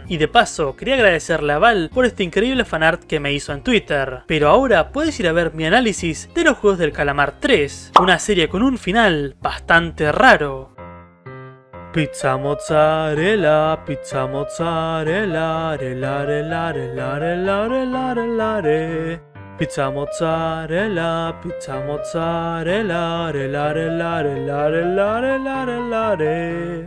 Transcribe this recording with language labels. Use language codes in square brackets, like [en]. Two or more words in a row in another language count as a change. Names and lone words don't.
[es] Y de paso, quería agradecerle a Val por este increíble fanart que me hizo en Twitter. Pero ahora puedes ir a ver mi análisis de los Juegos del Calamar 3, una serie con un final bastante raro. Pizza mozzarella, pizza mozzarella, relare, lare, lare, lare, lare, lare. Pizza mozzarella, relare, lare, lare, lare, lare, lare, lare.